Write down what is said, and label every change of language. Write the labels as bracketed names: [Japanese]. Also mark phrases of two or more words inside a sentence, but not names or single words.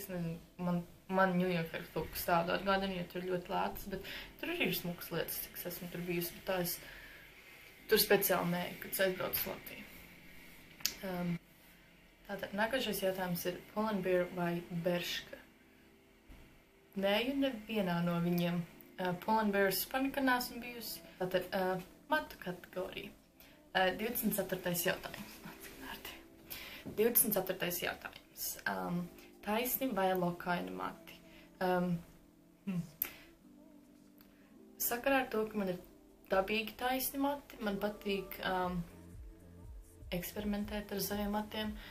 [Latvian] Man New Yorker kaut kas tādu atgādina, jo tur ļoti lētas, bet tur arī ir smukas lietas, cik es esmu tur bijusi, bet tā es tur speciāli neju, kad es aizbraucu uz Latviju. Tātad, nākošais jautājums ir Pull&Bear vai Bershka? Neju nevienā no viņiem. Pull&Bear panika neesmu bijusi. Tātad, matu kategorija. 24. jautājums. 24. jautājums. Taisni vai lokaini mati? Sakarā ar to, ka man ir dabīgi taisni mati, man patīk eksperimentēt ar saviem matiem.